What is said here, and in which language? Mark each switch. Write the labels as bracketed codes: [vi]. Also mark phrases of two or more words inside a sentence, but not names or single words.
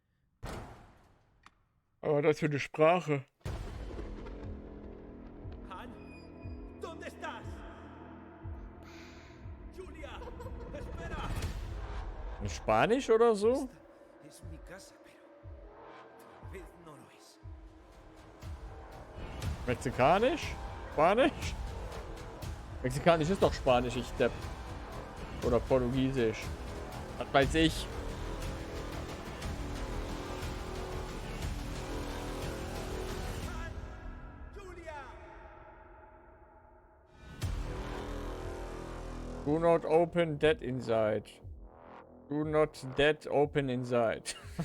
[de] Aber das für eine Sprache. [es] Han, ¿dónde estás? Julia, espera. [de] In Spanisch oder so? [es] Es mi casa, pero tal vez no lo es. [de] Mexikanisch? Spanisch? Mexikanisch ist doch Spanisch, ich Depp. Oder Portugiesisch. Was weiß ich. [en] Do not open dead inside. Do not dead open inside.